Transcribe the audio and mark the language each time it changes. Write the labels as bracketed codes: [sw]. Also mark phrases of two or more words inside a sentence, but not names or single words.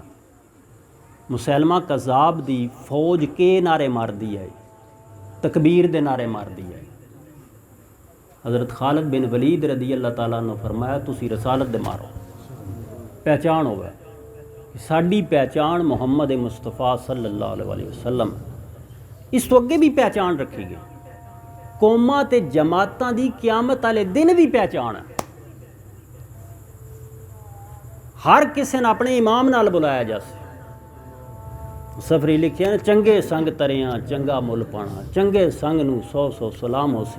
[pa] مسیلمہ کذاب دی فوج کے نعرے ماردی ہے، تکبیر دے نعرے ماردی ہے. حضرت خالد بن ولید [ar] رضي الله تعالى [pa] نے فرمایا تسیں رسالت دے مارو، پہچان ہووے ساڈی پہچان محمد مصطفیٰ [ar] صلى الله عليه وسلم. [pa] اس توں اگے وی پہچان رکھی گئی، قوماں تے جماعتاں دی قیامت والے دن وی پہچان ہے. ہر کسے نے اپنے امام نال بلایا جاسی. سفری لکھیا نے چنگے سنگ تریاں چنگا مل پانا، چنگے سنگ نوں سو سو سلام ہوسی.